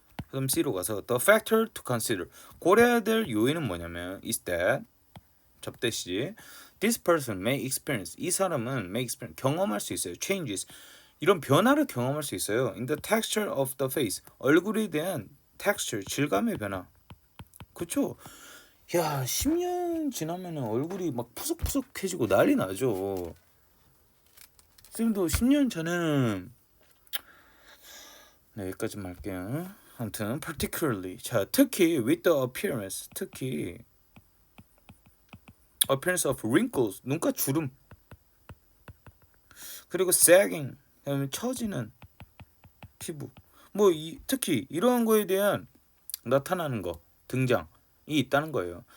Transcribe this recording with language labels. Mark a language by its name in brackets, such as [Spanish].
[English] 그럼 C로 가서 the factor to consider [Korean] 고려해야 될 요인은 뭐냐면 [English] is that 접대시 this person may experience [Korean] 이 사람은 [English] may experience [Korean] 경험할 수 있어요. changes 이런 변화를 경험할 수 있어요. [English] in the texture of the face [Korean] 얼굴에 대한 texture 질감의 변화. 그쵸? 야 10년 지나면은 얼굴이 막 푸석푸석해지고 난리 나죠. 쌤도 10년 전에는 네, 여기까지만 할게요. 아무튼 particularly 자 특히 [English] with the appearance [Korean] 특히 [English] appearance of wrinkles [Korean] 눈가 주름 그리고 sagging 그다음에 처지는 피부 뭐 특히 이러한 거에 대한 나타나는 거 등장이 있다는 거예요.